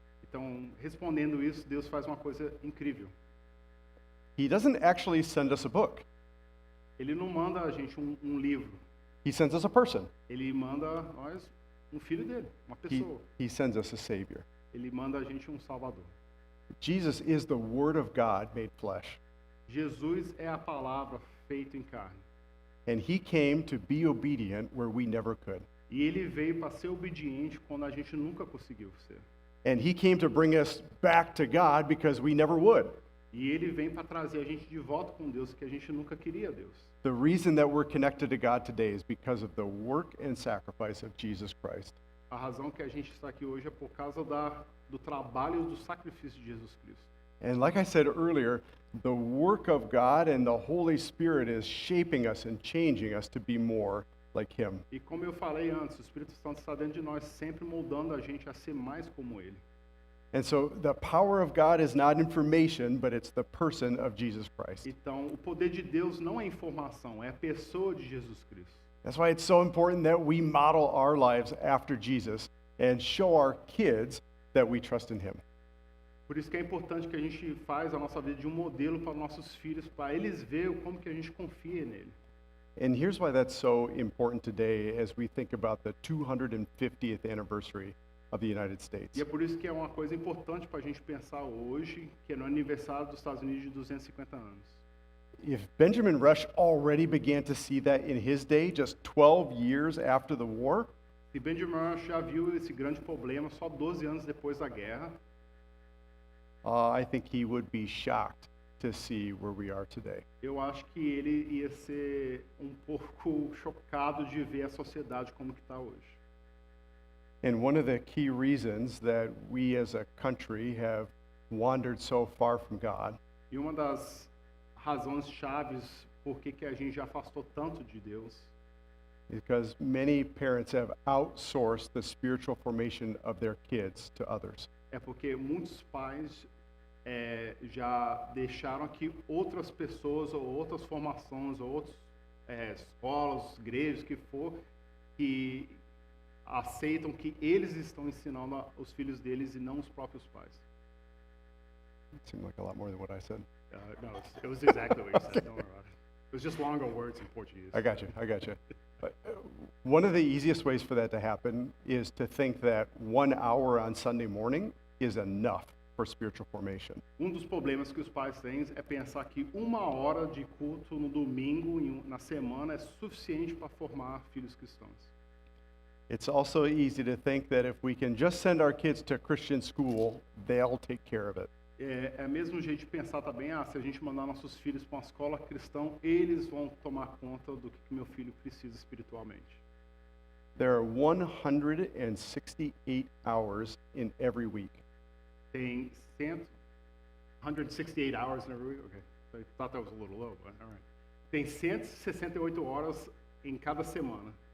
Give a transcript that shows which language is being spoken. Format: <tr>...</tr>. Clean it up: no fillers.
<pt>Então, respondendo isso, Deus faz uma coisa incrível.</pt> <en>He doesn't actually send us a book,</en> <pt>Ele não manda a gente um livro.</pt> <en>He sends us a person.</en> <pt>Ele manda nós um filho dele, uma</pt> <en>He,</en> <pt>pessoa.</pt> <en>he sends us a Savior.</en> <pt>Ele manda a gente um Salvador.</pt> <en>Jesus is the Word of God made flesh.</en> <pt>Jesus é a palavra feita em carne.</pt> <en>And He came to be obedient where we never could.</en> <pt>E ele veio para ser obediente quando a gente nunca conseguiu ser.</pt> <en>And He came to bring us back to God because we never would.</en> <pt>E ele vem para trazer a gente de volta com Deus, que a gente nunca queria Deus.</pt> <en>The reason that we're connected to God today is because of the work and sacrifice of Jesus Christ.</en> <pt>A razão que a gente está aqui hoje é por causa do trabalho e do sacrifício de Jesus Cristo.</pt> <en>And like I said earlier, the work of God and the Holy Spirit is shaping us and changing us to be more like Him.</en> <pt>E como eu falei antes, o Espírito Santo está dentro de nós, sempre moldando a gente a ser mais como Ele.</pt> <en>And so the power of God is not information, but it's the person of Jesus Christ.</en> <pt>Então, o poder de Deus não é informação, é a pessoa de Jesus Cristo.</pt> <en>That's why it's so important that we model our lives after Jesus and show our kids that we trust in Him.</en> <pt>Por isso que é importante que a gente faz a nossa vida de um modelo para nossos filhos, para eles verem como que a gente confia nele.</pt> <en>And here's why that's so important today as we think about the 250th anniversary of the United States.</en> <pt>E é por isso que é uma coisa importante para a gente pensar hoje, que é no aniversário dos Estados Unidos de 250 anos.</pt> <en>if Benjamin Rush already began to see that in his day, just 12 years after the war,</en> <pt>Se Benjamin Rush já viu esse grande problema só 12 anos depois da guerra,</pt> <en>I think he would be shocked to see where we are today.</en> <pt>eu acho que ele ia ser um pouco chocado de ver a sociedade como que está hoje.</pt> <en>And one of the key reasons that we as a country have wandered so far from God</en> <pt>E uma das razões chaves por que a gente já afastou tanto de Deus</pt> <en>is because many parents have outsourced the spiritual formation of their kids to others.</en> <pt>é porque muitos pais já deixaram que outras pessoas ou outras formações ou outras escolas, igrejas, que for, que aceitam que eles estão ensinando os filhos deles e não os próprios pais.</pt> <en>It seemed like a lot more than what I said. No, it was exactly what you said. Don't worry about it. It was just longer words in Portuguese. I got you. But one of the easiest ways for that to happen is to think that 1 hour on Sunday morning is enough for spiritual formation.</en> <pt>Dos problemas que os pais têm é pensar que 1 hora de culto no domingo, na semana, é suficiente para formar filhos cristãos.</pt> <en>It's also easy to think that if we can just send our kids to Christian school, they'll take care of it.</en> <pt>É mesmo jeito de pensar também, se a gente mandar nossos filhos para uma escola cristã, eles vão tomar conta do que meu filho precisa espiritualmente.</pt> <en>There are 168 hours in every week.</en> <pt>Tem</pt> <en>168 hours in every week? Okay. I thought that was a little low, but all right.</en> <pt>Tem 168 horas em cada semana.</pt>